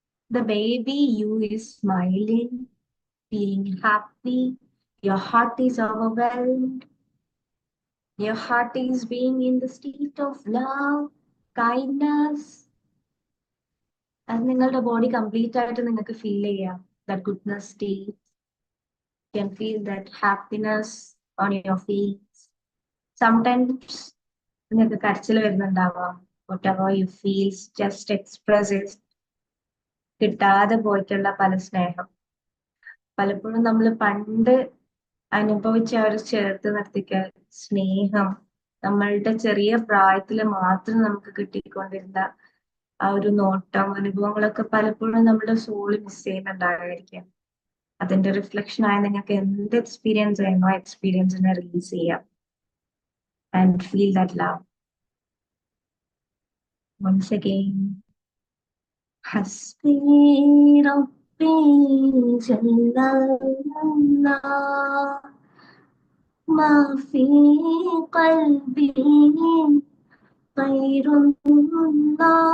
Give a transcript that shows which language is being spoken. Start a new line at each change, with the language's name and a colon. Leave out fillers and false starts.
English: The baby you is smiling, feeling happy. Your heart is overwhelmed. Your heart is being in the state of love, kindness.
Malayalam: അത് നിങ്ങളുടെ body complete ആയിട്ട് നിങ്ങൾക്ക് feel ചെയ്യാം.
English: That goodness state. You can feel that happiness on your face.
Malayalam: Sometimes നിങ്ങൾക്ക് കരച്ചിൽ വരുന്നുണ്ടാവാം.
English: Whatever you feel, just express it.
Malayalam: കിട്ടാതെ പോയിട്ടുള്ള പല സ്നേഹം പലപ്പോഴും നമ്മൾ പണ്ട് അനുഭവിച്ച ഒരു ചേർത്ത് നിർത്തിക്ക സ്നേഹം നമ്മളുടെ ചെറിയ പ്രായത്തിൽ മാത്രം നമുക്ക് കിട്ടിക്കൊണ്ടിരുന്ന ആ ഒരു നോട്ടം അനുഭവങ്ങളൊക്കെ പലപ്പോഴും നമ്മുടെ സോള് മിസ് ചെയ്യുന്നുണ്ടായിരിക്കാം. അതിന്റെ റിഫ്ലക്ഷൻ ആയി നിങ്ങൾക്ക് എന്ത് എക്സ്പീരിയൻസ് ചെയ്യുന്നോ എക്സ്പീരിയൻസിനെ റിലീസ് ചെയ്യാം
English: And feel that love once again.
Arabic: حسبي ربي جل الله ما في قلبي غير الله